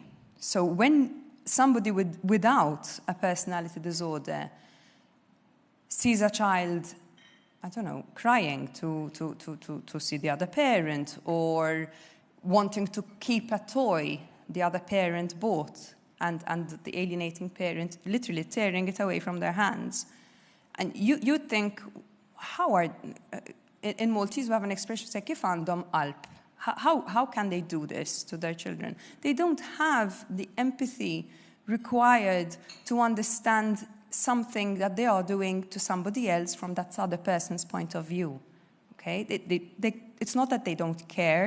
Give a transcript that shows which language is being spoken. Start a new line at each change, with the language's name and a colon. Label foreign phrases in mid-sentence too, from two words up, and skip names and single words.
English: So when somebody without a personality disorder sees a child, I don't know, crying to see the other parent, or wanting to keep a toy the other parent bought, and the alienating parent literally tearing it away from their hands. And you think, in Maltese we have an expression,
Maltese: kif għandhom qalb.
English: How can they do this to their children? They don't have the empathy required to understand something that they are doing to somebody else from that other person's point of view. Okay? It's not that they don't care.